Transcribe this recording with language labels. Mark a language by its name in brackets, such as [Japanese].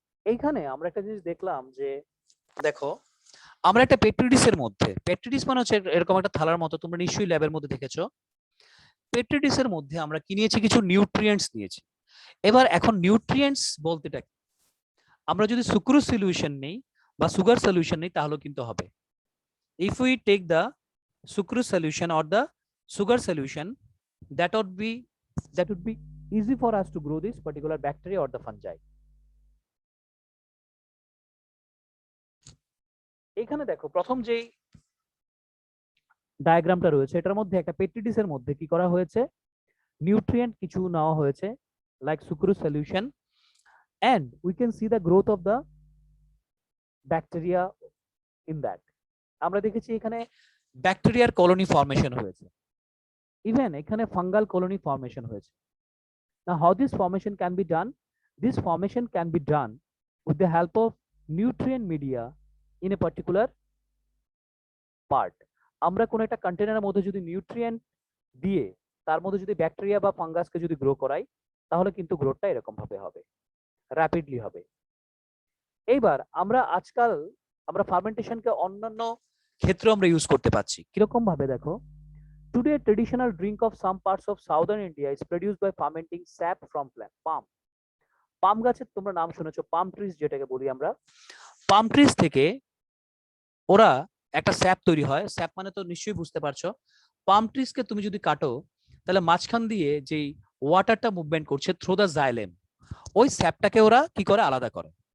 [Bangla] এইখানে আমরা একটা জিনিস দেখলাম যে, দেখো আমরা একটা পেট্রিডিসের মধ্যে, পেট্রিডিস মানে হচ্ছে এরকম একটা থালার মতো, তোমরা নিশ্চয়ই ল্যাবের মধ্যে দেখেছো। পেট্রিডিসের মধ্যে আমরা কি নিয়েছি, কিছু নিউট্রিয়েন্টস নিয়েছি। এবার এখন নিউট্রিয়েন্টস বলতেটা কি, আমরা যদি সুক্রোজ সলিউশন নেই বা সুগার সলিউশন নেই তাহলে কিন্তু হবে। [English] If we take the sucrose solution or the sugar solution, that would be easy for us to grow this particular bacteria or the fungi. [Bangla] এখানে দেখো প্রথম যে ডায়াগ্রামটা রয়েছে এটার মধ্যে একটা পেট্রিডিসের মধ্যে কি করা হয়েছে, নিউট্রিয়েন্ট কিছু নেওয়া হয়েছে like sucrose solution, [English] and we can see the growth of the bacteria in that. [Bangla] আমরা দেখেছি এখানে ব্যাকটেরিয়ার কলোনি ফর্মেশন হয়েছে, ইভেন এখানে ফাঙ্গাল কলোনি ফর্মেশন হয়েছে। [English] Now how this formation can be done? This formation can be done with the help of nutrient media in a particular part. [Bangla] আমরা কোন একটা কন্টেনারের মধ্যে যদি নিউট্রিয়েন্ট দিয়ে তার মধ্যে যদি ব্যাকটেরিয়া বা ফাঙ্গাসকে যদি গ্রো করাই তাহলে কিন্তু গ্রোথটা এরকম ভাবে হবে, র্যাপিডলি হবে। এইবার আমরা আজকাল আমরা ফার্মেন্টেশনকে অন্যান্য ক্ষেত্রে আমরা ইউজ করতে পারছি। কিরকম ভাবে দেখো, [English] today traditional drink of some parts of southern India is produced by fermenting sap from palm. [Bangla] পাম গাছের তোমরা নাম শুনেছো, পাম ট্রিজ যেটাকে বলি আমরা। পাম ট্রিজ থেকে ওরা একটা স্যাপ তৈরি হয়। স্যাপ মানে তো নিশ্চয়ই বুঝতে পারছো, পাম ট্রিজকে তুমি যদি কাটো তাহলে মাঝখান দিয়ে যেই ওয়াটারটা মুভমেন্ট করছে [English] through the xylem, [Bangla] ওই স্যাপটাকে ওরা কি করে আলাদা করে।